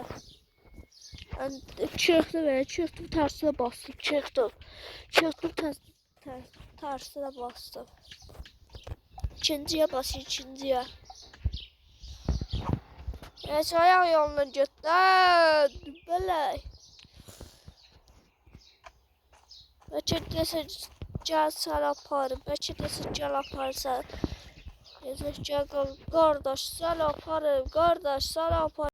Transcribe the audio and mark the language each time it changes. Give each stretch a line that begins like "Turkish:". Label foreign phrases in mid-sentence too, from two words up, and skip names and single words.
Turkish: Ben çıktım tersine bastım. Çıktım tersine bastım. İkinciye bas ikinciye. Neyse ayak yanına get. Böyle.
Azerbaijani: Bəlkə desə gəl sən aparım. Bəlkə desə gəl aparsan. Desə gəl qardaş sən aparım. Qardaş sən aparım.